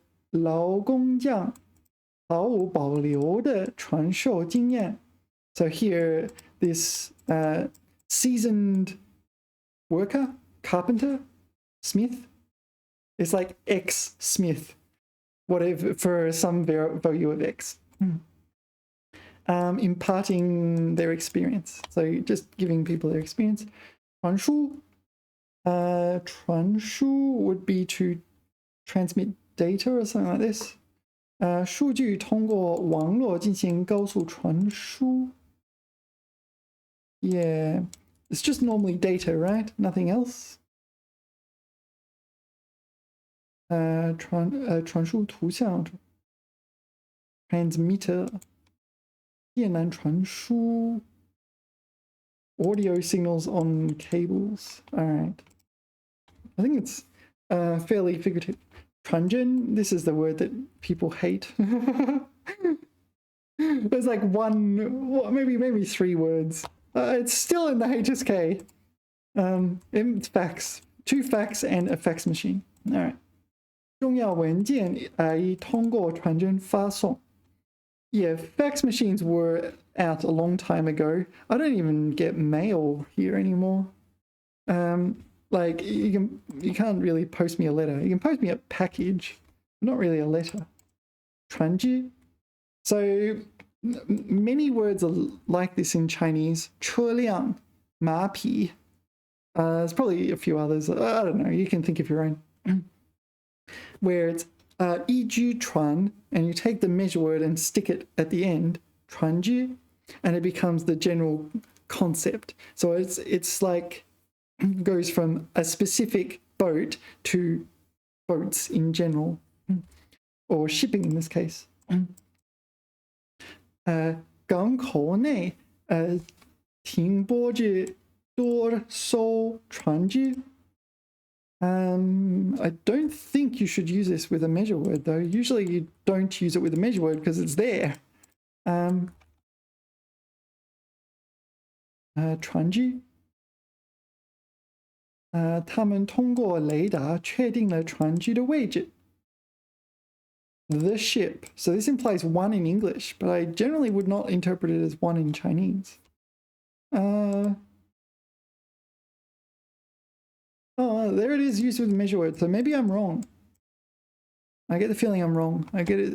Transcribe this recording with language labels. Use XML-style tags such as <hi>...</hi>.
<zh>劳工匠毫无保留的传授经验.</zh> <en>So here, this seasoned worker, carpenter, smith. It's like ex-smith, whatever, for some value of x. Imparting their experience. So just giving people their experience.</en> <zh>传输.</zh> <en>传输 would be to transmit data or something like this.</en> <zh>数据通过网络进行高速传输.</zh> <en>Yeah, it's just normally data, right? Nothing else.</en> <zh>传输图像 transmitter. 电缆传输</zh> <en>audio signals on cables. All right. I think it's fairly figurative. 传真, this is the word that people hate. There's like maybe 3 words. It's still in the HSK. It's fax. 2 fax and a fax machine. All right.</en> <zh>重要文件已通过传真发送.</zh> <en>Yeah, fax machines were out a long time ago. I don't even get mail here anymore. Like you can't really post me a letter. You can post me a package, not really a letter.</en> <zh>传知.</zh> <en>So many words are like this in Chinese.</en> <zh>车辆, 马匹.</zh> <en>There's probably a few others. I don't know. You can think of your own. Where it's 依据传, and you take the measure word and stick it at the end, 传知, and it becomes the general concept. So it's like goes from a specific boat to boats in general, or shipping in this case.</en> <zh>港口内停泊着多艘船只.</zh> <en>I don't think you should use this with a measure word, though. Usually you don't use it with a measure word because it's there.</en> <zh>船只. 他们通过雷达确定了船只的位置.</zh> <en>The ship. So this implies 1 in English, but I generally would not interpret it as 1 in Chinese. Oh, there it is, used with a measure word. So maybe I'm wrong. I get the feeling I'm wrong. I get it.</en>